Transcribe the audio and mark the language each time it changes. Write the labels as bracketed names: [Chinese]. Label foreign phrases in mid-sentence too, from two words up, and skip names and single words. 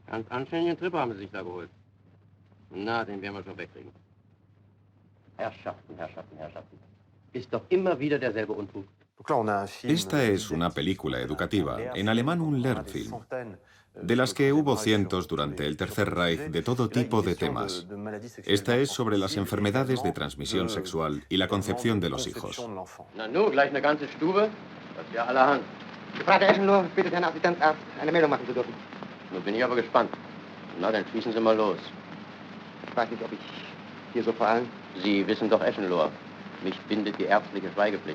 [Spanish] Esta es una película educativa, en alemán un Lernfilm, de las que hubo cientos durante el Tercer Reich de todo tipo de temas. Esta es sobre las enfermedades de transmisión sexual y la concepción de los hijos. [German] Gefragter Eschenlohr bittet Herrn Assistenzarzt, eine Meldung machen zu dürfen. Nun bin ich aber gespannt. Na, dann schießen Sie mal los. Ich weiß nicht, ob ich hier so vor allem... Sie wissen doch, Eschenlohr, mich bindet die ärztliche Schweigepflicht.